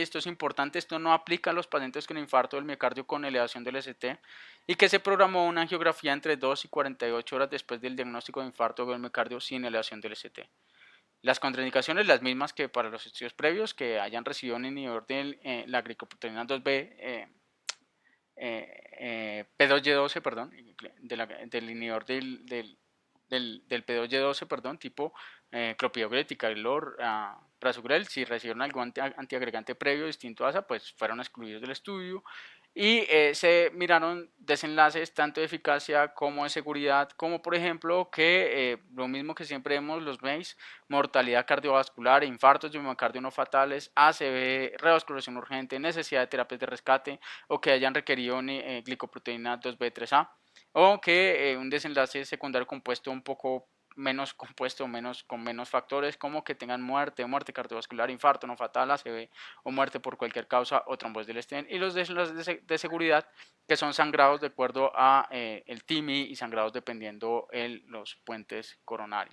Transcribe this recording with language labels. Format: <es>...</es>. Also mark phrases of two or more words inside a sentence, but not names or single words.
<es>Esto es importante, esto no aplica a los pacientes con infarto del miocardio con elevación del ST y que se programó una angiografía entre 2 y 48 horas después del diagnóstico de infarto del miocardio sin elevación del ST. Las contraindicaciones las mismas que para los estudios previos, que hayan recibido un inhibidor de la glicoproteína 2B, P2Y12, perdón, del inhibidor del P2Y12, perdón, tipo clopidogrel, ticagrelor, prasugrel. Si recibieron algún antiagregante previo distinto a ASA, pues fueron excluidos del estudio. Y se miraron desenlaces tanto de eficacia como de seguridad, como por ejemplo que lo mismo que siempre vemos los MACE, mortalidad cardiovascular, infartos de miocardio no fatales, ACV, revascularización urgente, necesidad de terapias de rescate o que hayan requerido glicoproteína 2B3A o que un desenlace secundario compuesto un poco menos compuesto, con menos factores, como que tengan muerte cardiovascular, infarto no fatal, ACV o muerte por cualquier causa o trombosis del stent, y los de seguridad, que son sangrados de acuerdo a el TIMI y sangrados dependiendo los puentes coronarios.</es>